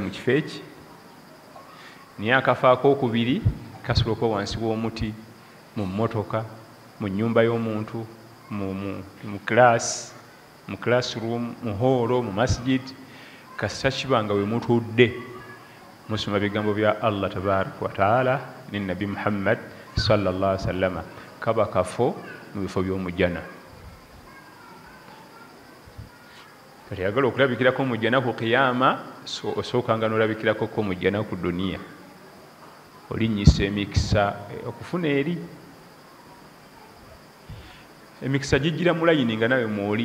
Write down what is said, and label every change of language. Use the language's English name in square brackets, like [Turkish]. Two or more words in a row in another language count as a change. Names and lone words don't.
[Ganda] mu kifo eki, naye akafo ak'okubiri kasoloka wansi w'omuti, mu mmotoka, mu nnyumba y'omuntu, mu classroom, mu holo, mu masjid, kasita kibanga we mutudde musoma bigambo bya [Arabic] الله تبارك وتعالى [Ganda] ne Nabi Muhammad [Arabic] صلى الله عليه وسلم, [Ganda] kaba kafo mu bifo by'omujjana. Kati yagala okulabikirako omujjana ku qiyama, osookanga n'olabikirako ko omujjana ku duniya, olinnyisa emikisa okufuna eri. Emikisa gijjira mulayini nga nawe mwoli.